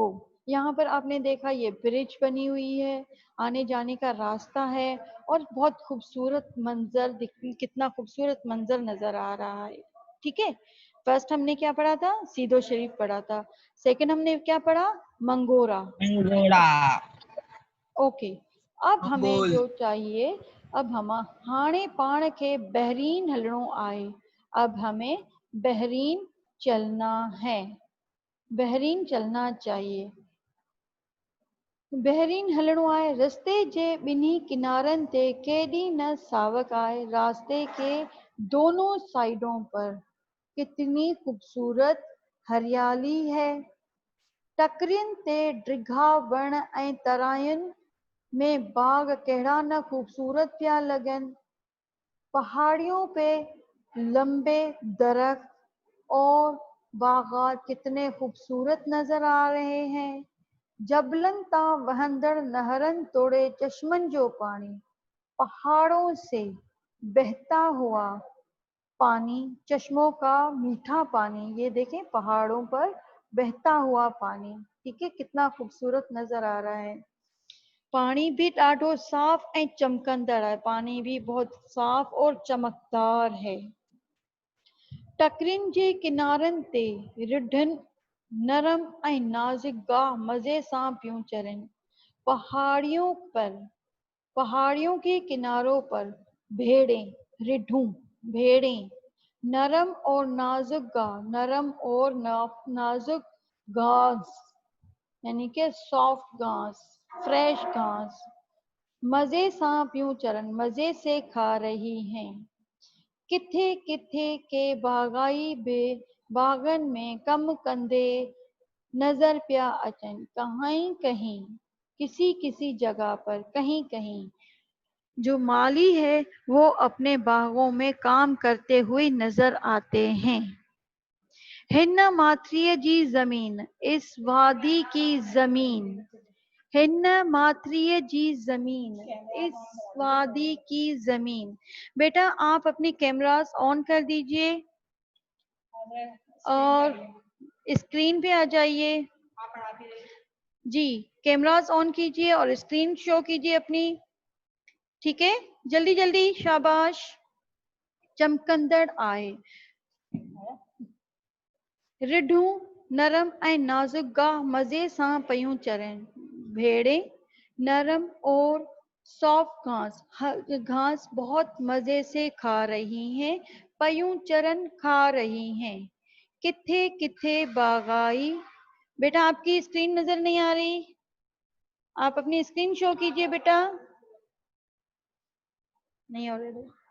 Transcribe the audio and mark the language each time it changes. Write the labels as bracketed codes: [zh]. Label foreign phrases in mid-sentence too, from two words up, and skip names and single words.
[ur] یہاں پر آپ نے دیکھا یہ برج بنی ہوئی ہے، آنے جانے کا راستہ ہے اور بہت خوبصورت منظر کتنا خوبصورت منظر نظر آ رہا ہے. ٹھیک ہے، فرسٹ ہم نے کیا پڑھا تھا، سیدو شریف پڑھا تھا، سیکنڈ ہم نے کیا پڑھا، منگورہ. منگوڑا. اوکے، اب ہاں ہمیں بول. جو چاہیے، اب ہم [sd] हाणे पाण के बहरीन हलणो आए, [ur] اب ہمیں بحرین چلنا ہے، بحرین چلنا چاہیے. [sd] बहरीन हलणो आहे, रस्ते जे ॿिन्ही किनारनि ते केॾी न सावक आहे, [ur] راستے کے دونوں سائیڈوں پر کتنی خوبصورت ہریالی ہے, [sd] टकरियुनि ते डिघा वण ऐं तरायुनि में बाग कहिड़ा न खूबसूरत पिया लॻनि, [ur] پہاڑیوں پہ لمبے درخت اور باغات کتنے خوبصورت نظر آ رہے ہیں, [sd] जबलनि तां वहंदड़ नहरनि तोड़े चश्मनि जो पानी, [ur] پہاڑوں سے بہتا ہوا پانی، چشموں کا میٹھا پانی، یہ دیکھیں پہاڑوں پر بہتا ہوا پانی. ٹھیک ہے، کتنا خوبصورت نظر آ رہا ہے، پانی بھی [sd] ॾाढो साफ़ ऐं चमकंदड़ है, [ur] پانی بھی بہت صاف اور چمکدار ہے, [sd] टकरियुनि जे किनारनि ते रिढनि नरम ऐं नाज़ुक गाह मज़े सां पियूं चरनि, [ur] پہاڑیوں کے کناروں پر بھیڑیں، رڍون بھیڑیں، نرم اور نازک گاہ، نرم اور نازک گھاس, یعنی کہ سافٹ گھاس، فریش گھاس, [sd] मजे सां पियूं चरन, [ur] مزے سے کھا رہی ہیں, [sd] किथे किथे के बागाई बे बागन में कम कंदे नजर पिया अचन, [ur] کہیں کہیں کسی کسی جگہ پر، کہیں کہیں جو مالی ہے وہ اپنے باغوں میں کام کرتے ہوئے نظر آتے ہیں. [sd] हिन माथरीअ जी जमीन, [ur] اس وادی کی زمین, [sd] हिन माथरीअ जी जमीन, [ur] اس وادی کی زمین. بیٹا آپ اپنے [en] cameras on [ur] کر دیجیے اور اسکرین پہ آ جائیے جی, [en] cameras on [ur] کیجیے اور [en] screen show [ur] کیجیے اپنی. ٹھیک ہے، جلدی جلدی, شاباش. [sd] चमकंदड़ आहे, रिढूं नरम ऐं नाजुक गाह मज़े सां पयूं चरनि, [ur] بھیڑیں نرم اور سافٹ گھاس بہت مزے سے کھا رہی ہیں, [sd] पयूं चरन [ur] کھا رہی ہیں, [sd] किथे किथे बागाई। [ur] بیٹا آپ کی اسکرین نظر نہیں آ رہی، آپ اپنی [en] screen show [ur] کیجیے بیٹا، نہیں ہو رہی.